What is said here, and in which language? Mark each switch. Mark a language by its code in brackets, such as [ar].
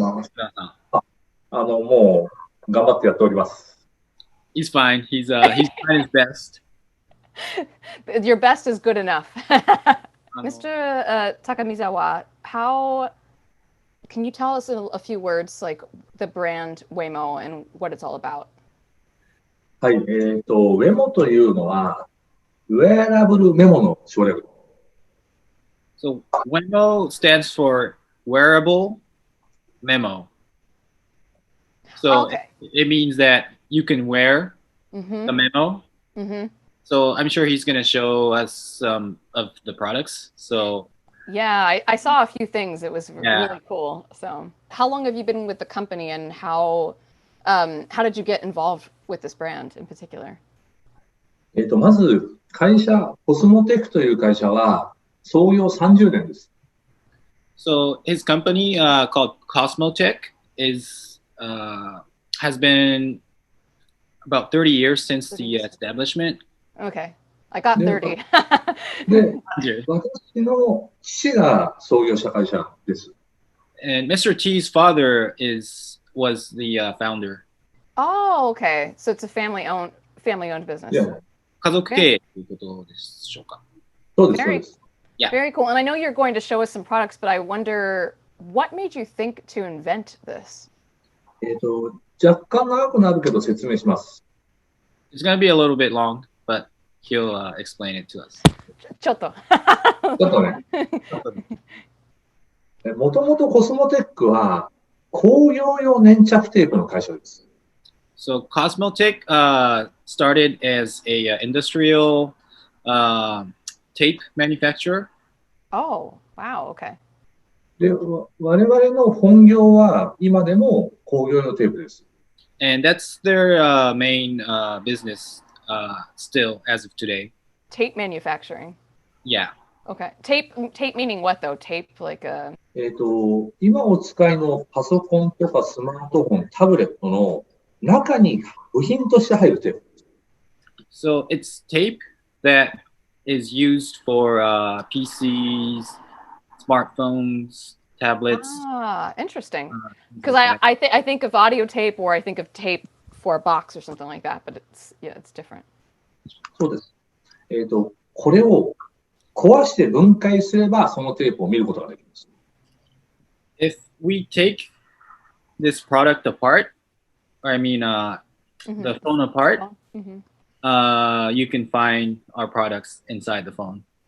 [ja] もう頑張ってやっております。 [en] He's fine. He's trying his best. Your best is good enough. Mr. Takamizawa, how can you tell us a few words like the brand WEMO and what it's all about? [ja] はい、WEMO というのは、ウェアラブルメモの省略。 [en] So WEMO stands for wearable memo. So it means that you can wear the memo. So I'm sure he's going to show us some of the products. So yeah, I saw a few things. It was really cool. So how long have you been with the company, and how did you get involved with this brand in particular? [ja] まず会社コスモテクという会社は創業30年です。 [en] So his company called Cosmotech has been about 30 years since the establishment. Okay, I got 30. [ja] で、私の父が創業した会社です。 [en] And Mr. T's father was the founder. Oh, okay. So it's a family-owned business. Yeah. [ja] 家族経営ということでしょうか。そうです、そうです。 [en] Yeah. Very cool. And I know you're going to show us some products, but I wonder what made you think to invent this? [ja] 若干長くなるけど説明します。 [en] It's going to be a little bit long, but he'll explain it to us. [ja] ちょっと。ちょっとね。もともとコスモテックは工業用粘着テープの会社です。 [en] So Cosmotech started as a industrial tape manufacturer. Oh, wow, okay. [ja] で、我々の本業は今でも工業用テープです。 [en] And that's their main business still as of today. Tape manufacturing. Yeah. Okay. Tape meaning what though? Tape like a... [ja] 今お使いのパソコンとかスマートフォン、タブレットの中に部品として入るテープ。 [en] So it's tape that is used for PCs, smartphones, tablets. Ah, interesting. Because I think of audio tape, or I think of tape for a box or something like that, but it's different. [ja] そうです。これを壊して分解すればそのテープを見ることができます。 [en] If we take this product apart, or I mean the phone apart, you can find our products inside the phone.